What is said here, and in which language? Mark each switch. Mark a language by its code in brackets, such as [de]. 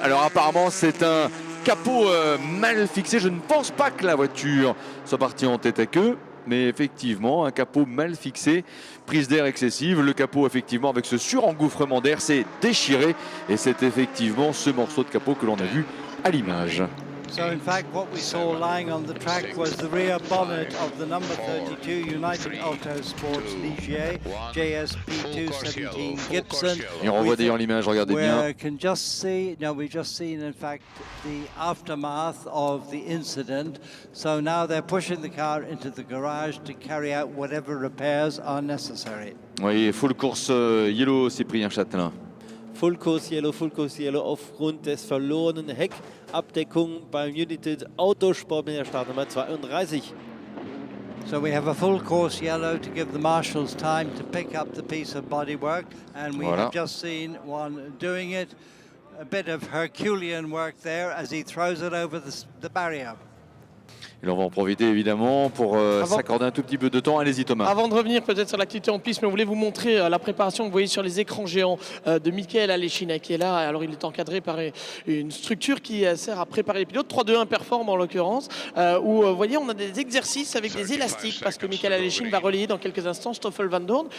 [fr] Alors apparemment, c'est un capot mal fixé. Je ne pense pas que la voiture soit partie en tête à queue. Mais effectivement, un capot mal fixé. Prise d'air excessive. Le capot, effectivement, avec ce surengouffrement d'air, s'est déchiré. Et c'est effectivement ce morceau de capot que l'on a vu à l'image. [en] So in fact what we saw lying on the track was the rear bonnet of the number 32 United Autosports Ligier JSP 217 Gibson. [fr] Et on revoit d'ailleurs l'image, regardez bien. [en] We've just seen in fact the aftermath of the incident. So now they're pushing the car into the garage to carry out whatever repairs are necessary. [fr] Oui, full course yellow, Cyprien Châtelain. [de] Full Course Yellow aufgrund des verlorenen Heckabdeckung beim United Autosport mit der Startnummer 32. [en] So we have a full course yellow to give the marshals time to pick up the piece of bodywork, and we have just seen one doing it. A bit of Herculean work there as he throws it over the barrier. [fr] Et on va en profiter évidemment pour s'accorder un tout petit peu de temps. Allez-y Thomas. Avant de revenir peut-être sur l'activité en piste, mais on voulait vous montrer la préparation que vous voyez sur les écrans géants de Michael Aleshina qui est là. Alors il est encadré par une structure qui sert à préparer les pilotes, 3-2-1 Perform en l'occurrence, où vous voyez on a des exercices avec des élastiques parce que Michael Aleshina va relayer dans quelques instants Stoffel Van Dorn.